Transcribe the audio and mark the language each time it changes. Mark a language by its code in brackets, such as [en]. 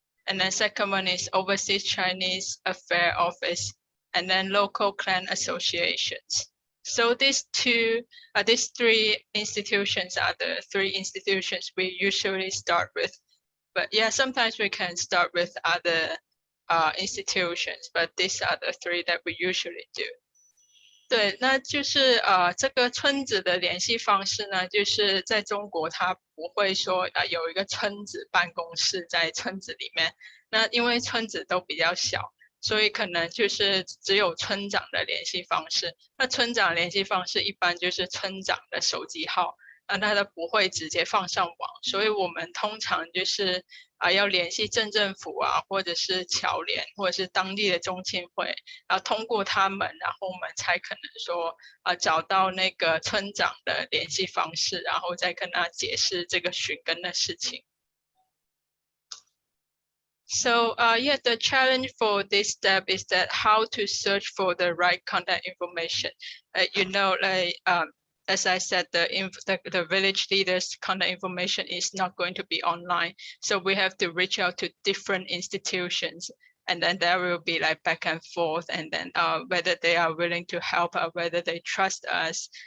[en] And then second one is overseas Chinese affair office, and then local clan associations. So these 3 institutions are the 3 institutions we usually start with. But yeah, sometimes we can start with other institutions, but these are the 3 that we usually do. [zh] 对，那就是这个村子的联系方式呢，就是在中国它不会说有一个村子办公室在村子里面，那因为村子都比较小，所以可能就是只有村长的联系方式。那村长联系方式一般就是村长的手机号，那它不会直接放上网，所以我们通常就是要联系镇政府或者是侨联，或者是当地的中青会，然后通过他们，然后我们才可能说找到那个村长的联系方式，然后再跟他解释这个寻根的事情。 [en] So yeah, the challenge for this step is that how to search for the right contact information. You know, like as I said, the village leaders' contact information is not going to be online. So we have to reach out to different institutions, and then there will be like back and forth, and then whether they are willing to help, whether they trust us.